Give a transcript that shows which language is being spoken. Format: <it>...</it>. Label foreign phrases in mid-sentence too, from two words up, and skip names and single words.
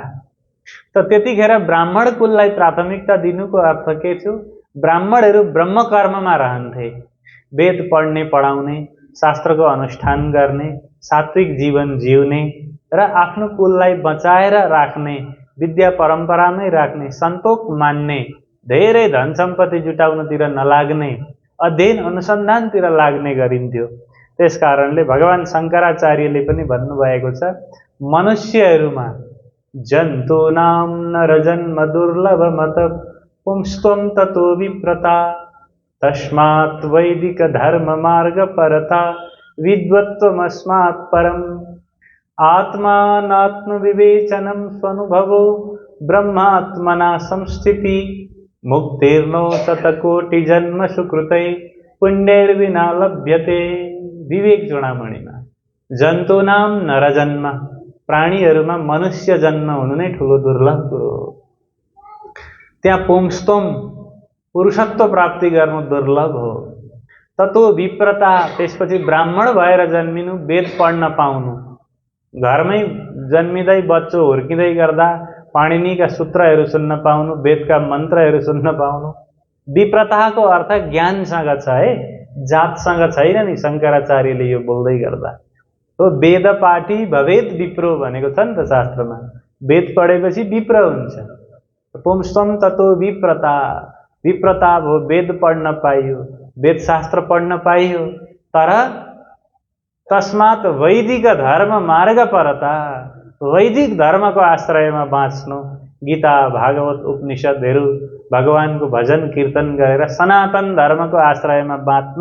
<ne>त त्यतिखेर ब्राह्मण कुललाई प्राथमिकता दिनुको अर्थ के थियो, ब्राह्मणहरू ब्रह्मकर्ममा रहन्थे, वेद पढ्ने पढाउने, शास्त्रको अनुष्ठान गर्ने, सात्विक जीवन जिउने र आफ्नो कुललाई बचाएर राख्ने, विद्या परम्परामै राख्ने, सन्तोक मान्ने, धेरै धन सम्पत्ति जुटाउनतिर नलाग्ने, अध्ययन अनुसन्धानतिर लाग्ने गरिन्थ्यो। त्यसकारणले भगवान शङ्कराचार्यले पनि भन्नुभएको छ,</ne> <sa>मनुष्यहरूमा जन्तूनां नरजन्म दुर्लभमत पुंस्त्वं ततो विप्रता तस्मात् वैदिक धर्म मार्ग परता विद्वत्वमस्मात् परम् आत्मानात्म विवेचनं स्वनुभवो ब्रह्मात्मना संस्थिति मुक्तिर्नो शतकोटि जन्म सुकृतै पुण्यैर्विना लभ्यते।</sa> <ne>विवेक चूडामणिमा</ne> <sa>जन्तूनां नरजन्म,</sa> <ne>प्राणीहरूमा मनुष्य जन्म हुनु नै ठुलो दुर्लभ कुरो हो। त्यहाँ पुंस्त्वम, पुरुषत्व प्राप्ति गर्नु दुर्लभ हो।</ne> <sa>ततो विप्रता,</sa> <ne>त्यसपछि ब्राह्मण भएर जन्मिनु, वेद पढ्न पाउनु, घरमै जन्मिँदै बच्चो हुर्किँदै गर्दा पाणिनीका सूत्रहरू सुन्न पाउनु, वेदका मन्त्रहरू सुन्न पाउनु। विप्रताको अर्थ ज्ञानसँग छ है, जातसँग छैन नि। शङ्कराचार्यले यो बोल्दै गर्दा हो,</ne> <sa>वेद पाठी भवेत विप्रो</sa> <ne>भनेको छ नि त शास्त्रमा। वेद पढेपछि विप्र हुन्छ।</ne> <sa>पुंस्त्वं ततो विप्रता,</sa> <ne>विप्रता भयो, वेद पढ्न पाइयो, वेद शास्त्र पढ्न पाइयो। तर</ne> <sa>तस्मात् वैदिक धर्म मार्ग परता,</sa> <ne>वैदिक धर्मको आश्रयमा बाँच्नु, गीता भागवत उपनिषदहरू भगवानको भजन कीर्तन गरेर सनातन धर्मको आश्रयमा बाँच्नु।</ne>